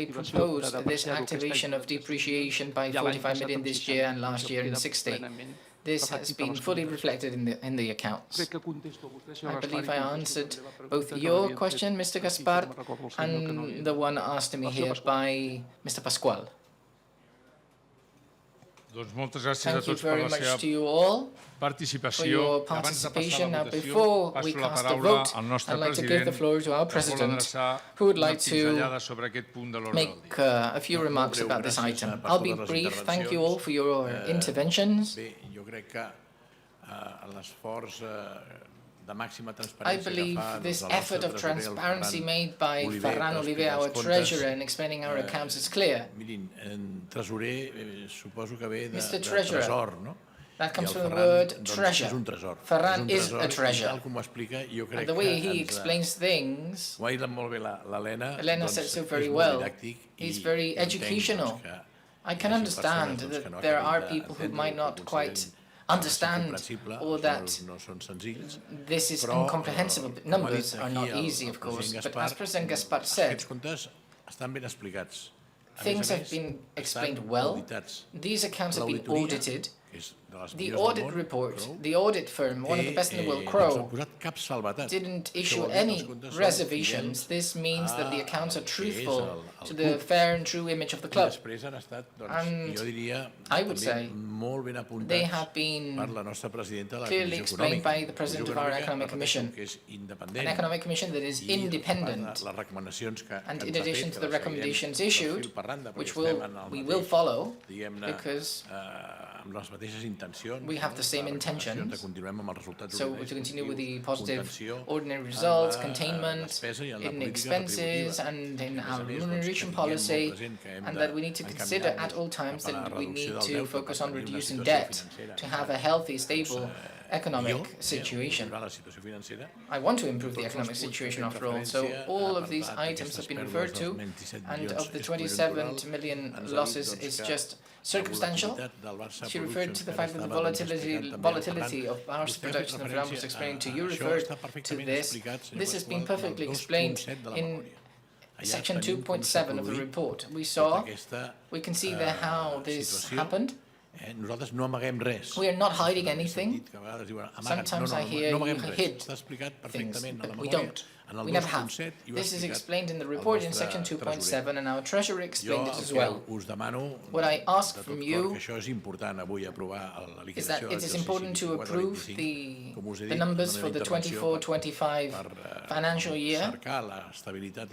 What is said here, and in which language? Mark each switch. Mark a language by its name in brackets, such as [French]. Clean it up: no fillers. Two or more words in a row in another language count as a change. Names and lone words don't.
[English] oppose this activation of depreciation by 45 million this year and last year in 60. This has been fully reflected in the accounts. [Catalan] Crec que contesto a vostè, senyor [English] I [Catalan] Gaspar, [English] believe [Catalan] i [English] I [Catalan] contesto [English] answered [Catalan] també la pregunta [English] both [Catalan] que [English] your [Catalan] m'havien [English] question, [Catalan] fet. [English] Mr. [Catalan] Sí, sí, [English] Gaspar, [Catalan] me'n recordo, el senyor que no [English] and the one asked to me here by Mr. Pasqual. [Catalan] Doncs moltes gràcies a [English] Thank you [Catalan] tots per [English] very [Catalan] la [English] much [Catalan] seva [English] to you all for [Catalan] participació. [English] your [Catalan] I abans de passar a [English] participation. [Catalan] la [English] Now, [Catalan] votació, [English] before we [Catalan] passo la [English] cast a [Catalan] paraula [English] vote, [Catalan] al nostre [English] I'd like to give the [Catalan] president, [English] floor to our [Catalan] que es vol [English] president, [Catalan] adreçar [English] who would [Catalan] una [English] like to [Catalan] pinzellada sobre aquest punt de l'ordre del [English] make [Catalan] dia. [English] a few remarks about this item. I'll be brief. Thank you all for your interventions. [Catalan] Bé, jo crec que l'esforç de màxima [English] I [Catalan] transparència que [English] believe [Catalan] fa [English] this [Catalan] el [English] effort [Catalan] nostre [English] of [Catalan] tresorer, el [English] transparency [Catalan] Ferran [English] made by [Catalan] Oliver, [English] Ferran [Catalan] per [English] Oliver, [Catalan] explicar [English] our [Catalan] els comptes, [English] treasurer, in explaining our accounts is clear. [Catalan] Mirin, tresorer suposo que ve de [English] Mr. Treasurer, [Catalan] tresor, no? [English] That comes [Catalan] I el [English] from the [Catalan] Ferran, [English] word [Catalan] doncs, [English] treasure. [Catalan] és un tresor. [English] Ferran [Catalan] és [English] is [Catalan] un [English] a [Catalan] tresor, [English] treasure. [Catalan] I tal com ho explica, jo crec [English] And the way [Catalan] que [English] he explains things, [Catalan] ho ha dit molt bé l'Helena, [English] Elena [Catalan] doncs, [English] said so [Catalan] és [English] very [Catalan] molt [English] well. [Catalan] didàctic [English] He's [Catalan] i [English] very [Catalan] entenc, [English] educational. [Catalan] doncs, que [English] I can [Catalan] hi hagi [English] understand [Catalan] persones, doncs, que no [English] that there [Catalan] acabin [English] are people who [Catalan] d'entendre [English] might [Catalan] o [English] not [Catalan] que [English] quite [Catalan] considerin [English] understand [Catalan] incomprensible, [English] or [Catalan] els [English] that [Catalan] números no són senzills, [English] this is [Catalan] però, [English] incomprehensible. [Catalan] com ha [English] Numbers [Catalan] dit [English] are [Catalan] aquí [English] not [Catalan] el [English] easy, of course, [Catalan] president [English] but as [Catalan] Gaspar, [English] President Gaspar said, [Catalan] aquests comptes estan ben explicats. A [English] things [Catalan] més a [English] have [Catalan] més, [English] been explained [Catalan] estan [English] well. [Catalan] auditats. [English] These accounts have been [Catalan] L'auditoria, [English] audited. [Catalan] que és de les [English] The [Catalan] millors del [English] audit [Catalan] món, [English] report, [Catalan] Crow, [English] the audit firm, one of the best in the world, [Catalan] no s'ha [English] Crow, [Catalan] posat cap salvetat. [English] didn't [Catalan] Això [English] issue [Catalan] vol dir que els [English] any [Catalan] comptes són [English] reservations. [Catalan] fidels [English] This means that the accounts are [Catalan] al que és [English] truthful [Catalan] el [English] to the [Catalan] club. [English] fair and true image of the [Catalan] I [English] club. [Catalan] després han estat, doncs, [English] And [Catalan] jo diria, [English] I would [Catalan] també [English] say [Catalan] molt ben [English] They [Catalan] apuntats [English] have been [Catalan] per la nostra presidenta de la [English] clearly [Catalan] Comissió [English] explained [Catalan] Econòmica. [English] by the president [Catalan] Comissió [English] of our [Catalan] Econòmica, [English] Economic [Catalan] repeteixo, [English] Commission, [Catalan] que és [English] an [Catalan] independent. [English] economic commission that is [Catalan] I [English] independent. [Catalan] les recomanacions que [English] And [Catalan] ens [English] in [Catalan] ha [English] addition [Catalan] fet, [English] to [Catalan] que [English] the [Catalan] les seguirem [English] recommendations [Catalan] de [English] issued, [Catalan] fil per randa, perquè [English] which [Catalan] estem en el [English] we will [Catalan] mateix, [English] follow, [Catalan] diguem-ne, [English] because [Catalan] amb les mateixes intencions. [English] we have the same [Catalan] Les recomanacions [English] intentions. [Catalan] de continuem amb els resultats [English] So [Catalan] ordinaris [English] to continue with the [Catalan] positius, [English] positive [Catalan] contenció [English] ordinary [Catalan] en [English] results, [Catalan] la [English] containment [Catalan] despesa i en la [English] in [Catalan] política [English] expenses [Catalan] retributiva. [English] and in [Catalan] I, a [English] our [Catalan] més a més, [English] remuneration [Catalan] que tinguem molt [English] policy, [Catalan] present que hem [English] and [Catalan] de [English] that we need to consider [Catalan] encaminar-nos [English] at all times [Catalan] cap a la [English] that we [Catalan] reducció [English] need [Catalan] del [English] to [Catalan] deute [English] focus [Catalan] per [English] on [Catalan] tenir una [English] reducing [Catalan] situació [English] debt, [Catalan] financera [English] to have a healthy, stable economic [Catalan] millor, [English] situation. [Catalan] millorar la situació financera. [English] I want to improve the economic situation after all, so all of these items have been referred to, and of the 27 million losses is just circumstantial. She referred to the fact that the volatility of Bar's production of Ram was explained to you, referred to this. This has been perfectly explained in section 2.7 of the report. We can see there how this happened. [Catalan] Nosaltres no amaguem res. [English] We are not hiding anything. [Catalan] Dit que a vegades diuen, amaguen. [English] Sometimes [Catalan] no, [English] I hear [Catalan] no [English] you [Catalan] amaguem res. [English] hid [Catalan] Està explicat [English] things, [Catalan] perfectament a la [English] but we [Catalan] memòria. [English] don't. [Catalan] En el [English] We never have. [Catalan] 2.7 i ho ha [English] This is [Catalan] explicat [English] explained in the [Catalan] el [English] report in [Catalan] nostre [English] section [Catalan] tresorer. [English] 2.7, and our treasurer explained it [Catalan] Jo [English] as [Catalan] el [English] well. [Catalan] que us demano [English] What I ask [Catalan] de tot [English] from [Catalan] cor, [English] you [Catalan] que això és important avui aprovar la [English] is that [Catalan] liquidació [English] it is important to approve the [Catalan] dit, [English] numbers [Catalan] la [English] for [Catalan] meva [English] the [Catalan] intervenció [English] 24-25 financial year [Catalan] cercar l'estabilitat